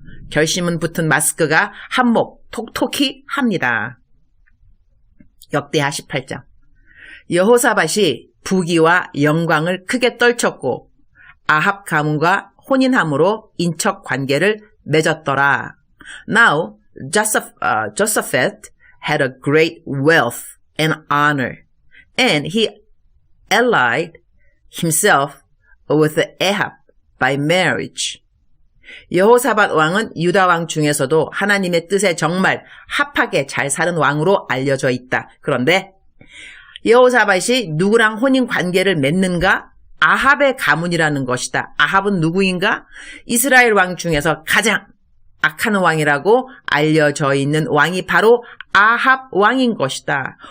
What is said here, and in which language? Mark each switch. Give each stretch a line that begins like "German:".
Korean: 결심문 붙은 마스크가 한몫 톡톡히 합니다. 역대하 18장. 여호사밧이 부귀와 영광을 크게 떨쳤고 아합 가문과 혼인함으로 인척 관계를 맺었더라.
English: Now, Jehoshaphat had a great wealth and honor, and he allied himself with Ahab by marriage.
Korean: 여호사밧 왕은 유다 왕 중에서도 하나님의 뜻에 정말 합하게 잘 사는 왕으로 알려져 있다. 그런데 여호사밧이 누구랑 혼인 관계를 맺는가? 아합의 가문이라는 것이다. 아합은 누구인가? 이스라엘 왕 중에서 가장 악한 왕이라고 알려져 있는 왕이 바로 아합 왕인 것이다.